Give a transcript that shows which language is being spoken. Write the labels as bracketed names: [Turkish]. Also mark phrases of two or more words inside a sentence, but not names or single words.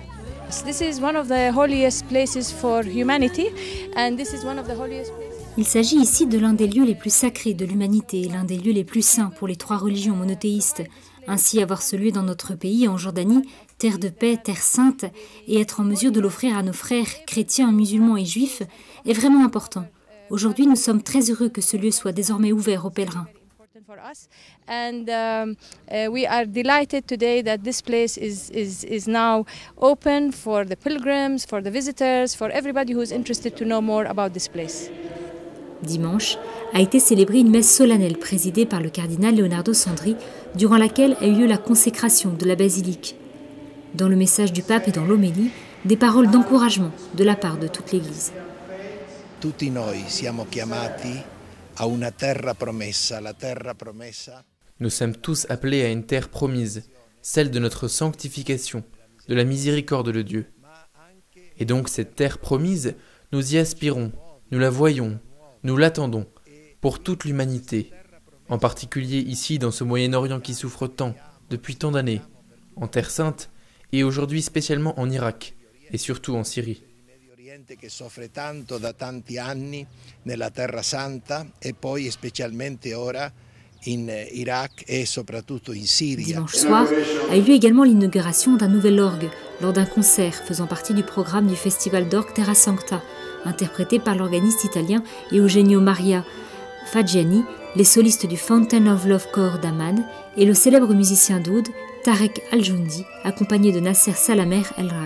[French] Il s'agit ici de l'un des lieux les plus sacrés de l'humanité, l'un des lieux les plus saints pour les 3 religions monothéistes. Ainsi, avoir ce lieu dans notre pays, en Jordanie, terre de paix, terre sainte, et être en mesure de l'offrir à nos frères chrétiens, musulmans et juifs, est vraiment important. Aujourd'hui, nous sommes très heureux que ce lieu soit désormais ouvert aux pèlerins. [English] We are delighted today that this place is now open for the pilgrims, for the visitors, for everybody who is interested to know more about this place. [French] Dimanche a été célébrée une messe solennelle présidée par le cardinal Leonardo Sandri, durant laquelle a eu lieu la consécration de la basilique. Dans le message du pape et dans l'homélie, des paroles d'encouragement de la part de toute l'Église. [Italian] Tutti noi siamo chiamati a una terra promessa, la terra promessa. [French] Nous sommes tous appelés à une terre promise, celle de notre sanctification, de la miséricorde de Dieu. Et donc cette terre promise, nous y aspirons, nous la voyons, nous l'attendons, pour toute l'humanité, en particulier ici dans ce Moyen-Orient qui souffre tant, depuis tant d'années, en Terre Sainte, et aujourd'hui spécialement en Irak, et surtout en Syrie. [Italian] Che soffre tanto da tanti anni nella Terra Santa e poi specialmente ora in Iraq e soprattutto in Siria. [French] Dimanche soir a eu lieu également l'inauguration d'un nouvel orgue lors d'un concert faisant partie du programme du festival d'orgue Terra Sancta, interprété par l'organiste italien Eugenio Maria Faggiani, les solistes du Fountain of Love Corps d'Amman et le célèbre musicien d'oud Tarek Al-Joundi, accompagné de Nasser Salamer El-Rak.